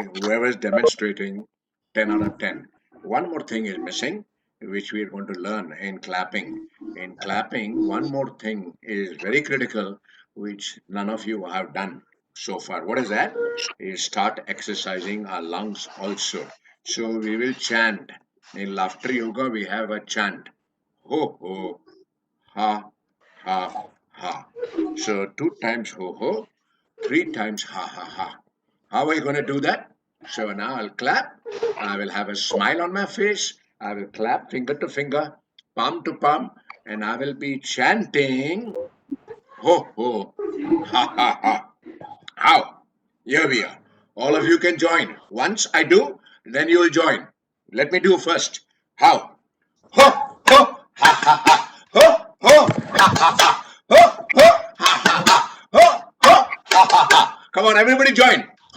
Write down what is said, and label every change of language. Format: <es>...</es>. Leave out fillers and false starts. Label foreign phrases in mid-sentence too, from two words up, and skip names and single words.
<en>Whoever's demonstrating, 10 out of 10. One more thing is missing, which we are going to learn in clapping. In clapping, one more thing is very critical, which none of you have done so far. What is that? Is start exercising our lungs also. So we will chant. In laughter yoga, we have a chant. Ho ho, ha ha ha. So 2 times ho ho, 3 times ha ha ha. How are you going to do that? So now I'll clap. I will have a smile on my face. I will clap finger to finger, palm to palm, and I will be chanting ho ho ha ha ha. How? Here we are. All of you can join. Once I do, then you will join. Let me do first. How? Ho ho ha ha ha. Ho ho ha ha ha. Ho ho ha ha ha. Ho ho ha ha ha. Come on, everybody join.</en>